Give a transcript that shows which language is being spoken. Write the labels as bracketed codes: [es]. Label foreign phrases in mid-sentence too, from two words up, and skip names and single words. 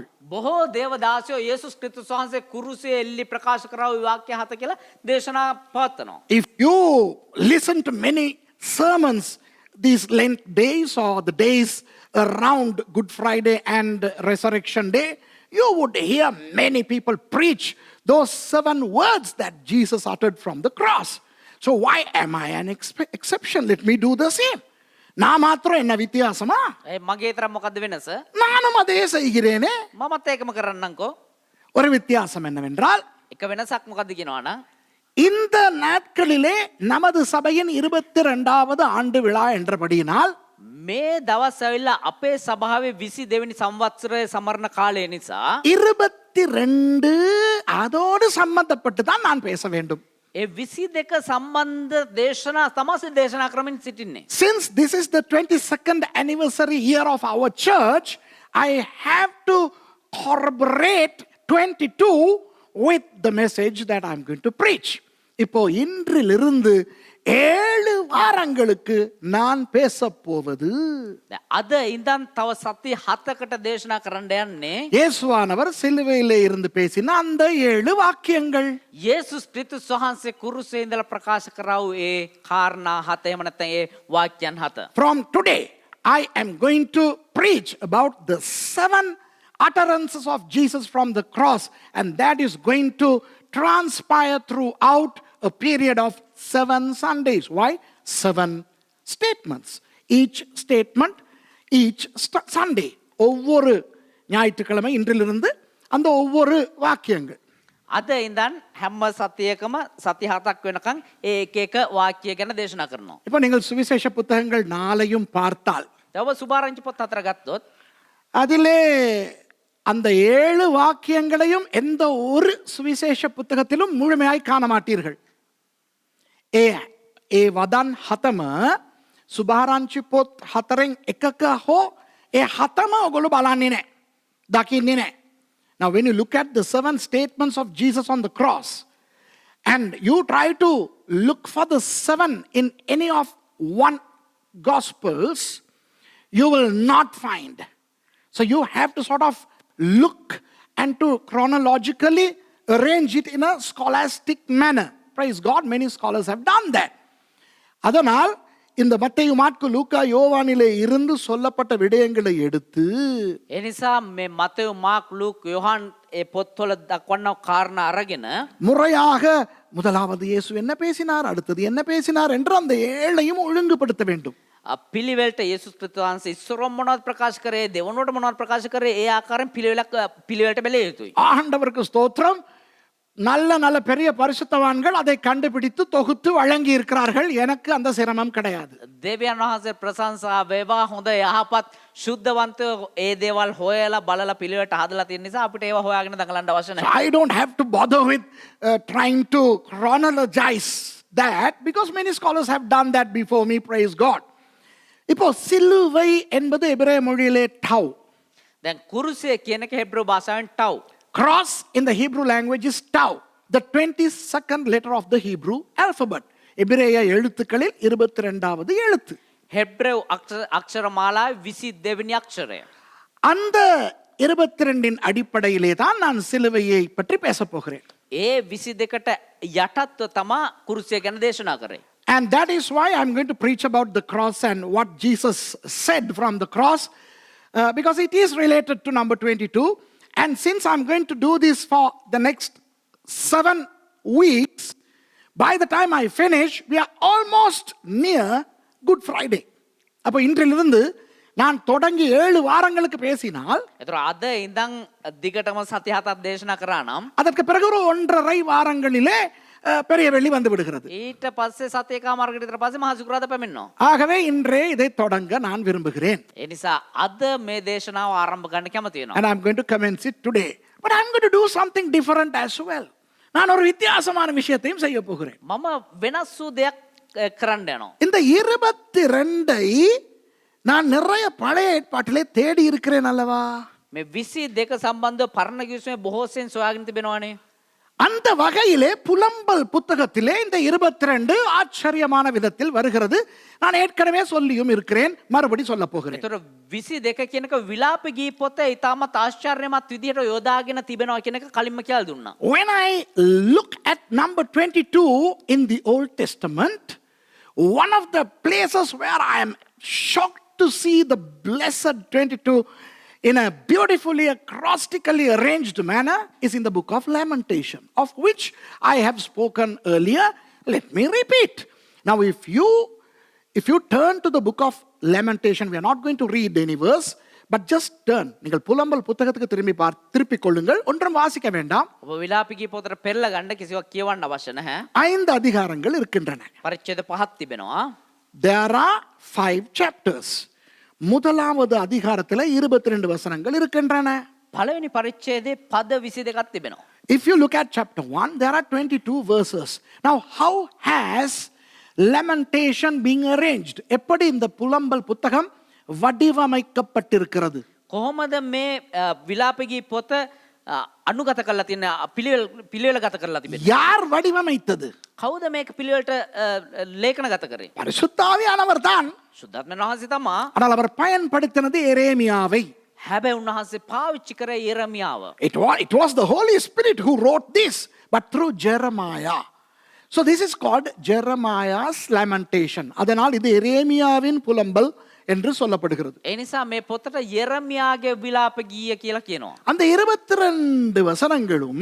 [si] බොහෝ දේවදාසයෝ යේසුස් ක්‍රිස්තුස් වහන්සේ කුරුසියේ එල්ලි ප්‍රකාශ කරා ওই වාක්‍ය 7 කියලා දේශනා පවත්වනවා. [en] If you listen to many sermons these Lent days or the days around Good Friday and Resurrection Day, you would hear many people preach those 7 words that Jesus uttered from the cross. So why am I an exception? Let me do the same. [ta] நான் மாத்திரம் என்ன வித்தியாசமா? [si] මගේ තරම් මොකද්ද වෙනස? [ta] நானும் அதே செய்கிறேனே. [si] මමත් ඒකම කරන්නම්කෝ. [ta] ஒரு வித்தியாசம் என்னவென்றால், [si] එක වෙනසක් මොකද්ද කියනවා නම් [ta] இந்த நாட்களிலே நமது சபையின் 22வது ஆண்டு விழா என்றபடியினால் [si] මේ දවස් ඇවිල්ලා අපේ සභාවේ 22 වෙනි සංවත්සරයේ සමරන කාලය නිසා [ta] 22 அதோடு சம்பந்தப்பட்டு தான் நான் பேச வேண்டும். [si] ඒ 22 සම්බන්ධ දේශනා තමයි දේශනා කරමින් සිටින්නේ. [en] Since this is the 22nd anniversary year of our church, I have to corroborate 22 with the message that I'm going to preach. [ta] இப்போ இன்றிலிருந்து 7 வாரங்களுக்கு நான் பேச போவது, [si] අද ඉඳන් තව සති 7කට දේශනා කරන්න යන්නේ [ta] இயேசுவானவர் சிலுவையிலே இருந்து பேசின அந்த 7 வாக்கியங்கள். [si] යේසුස් ක්‍රිස්තුස් වහන්සේ කුරුසේ ඉඳලා ප්‍රකාශ කරා වූ ඒ කාරණා 7 එහෙම නැත්නම් ඒ වාක්‍යයන් 7. [en] From today I am going to preach about the 7 utterances of Jesus from the cross, and that is going to transpire throughout a period of 7 Sundays. Why? 7 statements. Each statement, each Sunday. [ta] ஒவ்வொரு ஞாயிற்றுக்கிழமை இன்றிலிருந்து அந்த ஒவ்வொரு வாக்கியங்கள். [si] අද ඉඳන් හැම සතියකම සති 7ක් වෙනකන් ඒ එක එක වාක්‍ය ගැන දේශනා කරනවා. [ta] இப்போ நீங்கள் சுவிசேஷ புத்தகங்கள் 4ஐயும் பார்த்தால், [si] තව සුභාරංචි පොත් 4 ගත්තොත් [ta] அதிலே அந்த 7 வாக்கியங்களையும் எந்த ஒரு சுவிசேஷ புத்தகத்திலும் முழுமையாய் காண மாட்டீர்கள். [si] ඒ වදන් 7ම සුභාරංචි පොත් 4න් එකක හෝ ඒ 7ම ඔයගොල්ලෝ බලන්නේ නැහැ. දකින්නේ නැහැ. [en] Now when you look at the 7 statements of Jesus on the cross and you try to look for the 7 in any of one gospels, you will not find. So you have to sort of look and to chronologically arrange it in a scholastic manner. Praise God, many scholars have done that. [ta] அதனால் இந்த மத்தேயு மாற்கு லூக்கா யோவானிலே இருந்து சொல்லப்பட்ட விடயங்களை எடுத்து [si] ඒ නිසා මේ මතෙව් මාක් ලූක් යොහන් ඒ පොත්වල දක්වන කාරණා අරගෙන [ta] முறையாக முதலாவது இயேசு என்ன பேசினார், அடுத்தது என்ன பேசினார் என்று அந்த 7ஐயும் ஒழுங்குபடுத்த வேண்டும். [si] පිළිවෙලට යේසුස් ක්‍රිස්තුස් වහන්සේ ඉස්සරොම් මොනවද ප්‍රකාශ කරේ, දෙවනුවට මොනවද ප්‍රකාශ කරේ, ඒ ආකාරයෙන් පිළිවෙලට බැලිය යුතුයි. [ta] ஆண்டவருக்கு ஸ்தோத்திரம். நல்ல நல்ல பெரிய பரிசுத்தவான்கள் அதை கண்டுபிடித்து தொகுத்து வழங்கி இருக்கிறார்கள். எனக்கு அந்த சிரமம் கிடையாது. [si] දෙවියන් වහන්සේ ප්‍රශංසා වේවා. හොඳ යහපත් ශුද්ධවන්තයෝ ඒ දේවල් හොයලා බලලා පිළිවෙලට හදලා තියෙන නිසා අපිට ඒවා හොයාගෙන දඟලන්න අවශ්‍ය නැහැ. [en] I don't have to bother with trying to chronologize that because many scholars have done that before me. Praise God. [ta] இப்போ சிலுவை என்பது எபிரேய மொழியிலே டவ். [si] දැන් කුරුසිය කියන එක හෙබ්‍රෝ භාෂාවෙන් ටව්. [en] Cross in the Hebrew language is tau, the 22nd letter of the Hebrew alphabet. [ta] எபிரேய எழுத்துக்களில் 22வது எழுத்து. [si] හෙබ්‍රேව් අක්ෂර මාලාවේ 22 වෙනි අක්ෂරය. [ta] அந்த 22இன் அடிப்படையிலே தான் நான் சிலுவையை பற்றி பேசப் போகிறேன். [si] ඒ 22ට යටත්ව තමා කුරුසිය ගැන දේශනා කරේ. [en] And that is why I'm going to preach about the cross and what Jesus said from the cross, because it is related to number 22. And since I'm going to do this for the next 7 weeks, by the time I finish, we are almost near Good Friday. [ta] அப்போ இன்றிலிருந்து நான் தொடங்கி 7 வாரங்களுக்கு பேசினால், [si] ඒතර අද ඉඳන් දිගටම සති 7ක් දේශනා කරා නම් [ta] அதற்கு பிறகு ஒரு 1.5 வாரங்களிலே பெரிய வெள்ளி வந்து விடுகிறது. [si] ඊට පස්සේ සති එකමාරකට විතර පස්සේ මහා සිකුරාදා පැමිණෙනවා. [ta] ஆகவே இன்றே இதை தொடங்க நான் விரும்புகிறேன். [si] ඒ නිසා අද මේ දේශනාව ආරම්භ ගන්න කැමති වෙනවා. [en] And I'm going to commence it today. But I'm going to do something different as well. [ta] நான் ஒரு வித்தியாசமான விஷயத்தையும் செய்ய போகிறேன். [si] මම වෙනස් වූ දෙයක් කරන්න යනවා. [ta] இந்த 22ஐ நான் நிறைய பழைய ஏற்பாட்டிலே தேடி இருக்கிறேன் அல்லவா? [si] මේ 22 සම්බන්ධව පරණ කිවිසුමේ බොහෝසෙන් සොයාගෙන තිබෙනවානේ. [ta] அந்த வகையிலே புலம்பல் புத்தகத்திலே இந்த 22 ஆச்சரியமான விதத்தில் வருகிறது. நான் ஏற்கனவே சொல்லியும் இருக்கிறேன், மறுபடி சொல்ல போகிறேன். [si] ඒතර 22 කියනක විලාප ගී පොත ඊටමත් ආශ්චර්යමත් විදිහට යොදාගෙන තිබෙනවා කියන එක කලින්ම කියලා දුන්නා. [en] When I look at number 22 in the Old Testament, one of the places where I am shocked to see the blessed 22 in a beautifully acrostically arranged manner is in the book of Lamentation, of which I have spoken earlier. Let me repeat. Now if you turn to the book of Lamentation, we are not going to read any verse, but just turn. [ta] நீங்கள் புலம்பல் புத்தகத்துக்கு திருப்பிக் கொள்ளுங்கள், ஒன்றும் வாசிக்க வேண்டாம். [si] ඔබ විලාප ගී පොතට පෙරලා ගන්න කිසිවක් කියවන්න අවශ්‍ය නැහැ. [ta] 5 அதிகாரங்கள் இருக்கின்றன. [si] පරිච්ඡේද 5ක් තිබෙනවා. [en] There are 5 chapters. [ta] முதலாவது அதிகாரத்தில் 22 வசனங்கள் இருக்கின்றன. [si] පළවෙනි පරිච්ඡේදයේ පද 22ක් තිබෙනවා. [en] If you look at chapter 1, there are 22 verses. Now, how has Lamentation being arranged? [ta] எப்படி இந்த புலம்பல் புத்தகம் வடிவமைக்கப்பட்டிருக்கிறது? [si] කොහොමද මේ විලාප ගී පොත අනුගත කරලා තියෙන පිළිවෙල ගත කරලා තිබෙන්නේ? [ta] யார் வடிவமைத்தது? [si] කවුද මේක පිළිවෙලට ලේඛන ගත කරේ? [ta] பரிசுத்த ஆவியானவர் தான். [si] සුද්ධාත්මයන් වහන්සේ තමා. [ta] ஆனால் அவர் பயன்படுத்தினது எரேமியாவை. [si] හැබැයි උන්වහන්සේ පාවිච්චි කරේ යෙරමියාව. [en] It was the Holy Spirit who wrote this, but through Jeremiah. So this is called Jeremiah's Lamentation. [ta] அதனால் இது எரேமியாவின் புலம்பல் என்று சொல்லப்படுகிறது. [si] ඒ නිසා මේ පොතට යෙරමියාගේ විලාප ගීය කියලා කියනවා. [ta] அந்த 22 வசனங்களும்